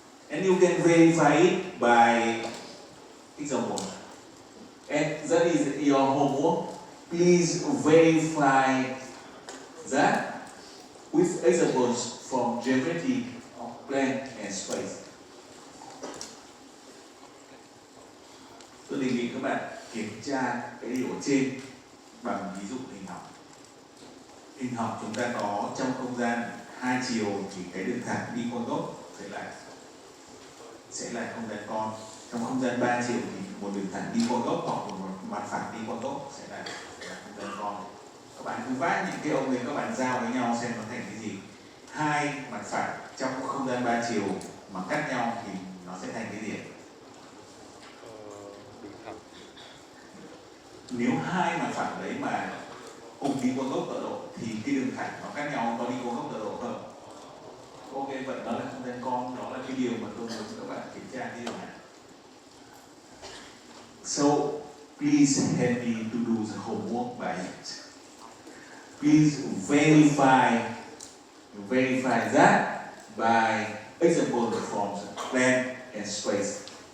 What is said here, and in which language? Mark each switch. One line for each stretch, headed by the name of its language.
English: And you can verify it by example. And that is your homework. Please verify that with examples from geometry of plane and space.
Vietnamese: Tôi đề nghị các bạn kiểm tra cái điều ở trên bằng ví dụ hình học. Hình học chúng ta có trong không gian 2 chiều thì cái đường thẳng đi qua gốc sẽ là không gian con. Trong không gian 3 chiều thì một đường thẳng đi qua gốc hoặc một mặt phẳng đi qua gốc sẽ là không gian con. Các bạn cứ vác những cái ông này các bạn giao với nhau xem nó thành cái gì. Hai mặt phẳng trong không gian 3 chiều mà cắt nhau thì nó sẽ thành cái gì? Nếu hai mặt phẳng đấy mà cùng đi qua gốc tọa độ thì cái đường thẳng nó cắt nhau có đi qua gốc tọa độ không? Ok, vậy đó là không gian con, đó là cái điều mà tôi muốn các bạn kiểm tra cái điều này.
English: So please help me to do the homework by it. Please verify that by example from plane and space.